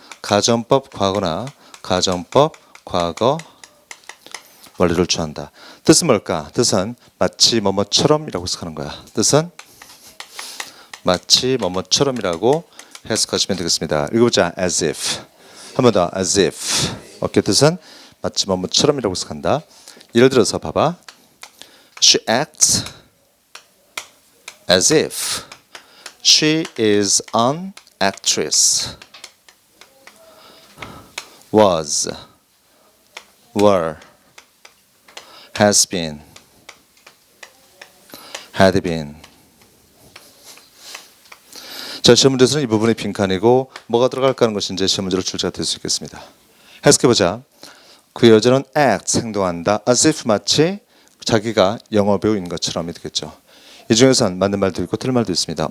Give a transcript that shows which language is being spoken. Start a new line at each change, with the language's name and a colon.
Korean: 가정법 과거나 가정법 과거 원리를 취한다. 뜻은 뭘까? 뜻은 마치 뭐뭐처럼이라고 해석하는 거야. 뜻은 마치 뭐뭐처럼이라고 해석하시면 되겠습니다. 읽어보자. as if. 한 번 더. as if. 오케이. 뜻은 마치 뭐뭐처럼이라고 해석한다. 예를 들어서 봐봐.
English: She acts as if she is an actress. was, were, has been, had been.
Korean: 자, 시험 문제에서는 이 부분이 빈칸이고 뭐가 들어갈까 하는 것이 이제 시험 문제로 출제가 될 수 있겠습니다. 해석해보자. 그 여자는 act, 행동한다. as if 마치 자기가 영화 배우인 것처럼이 되겠죠. 이 중에선 맞는 말도 있고 틀린 말도 있습니다.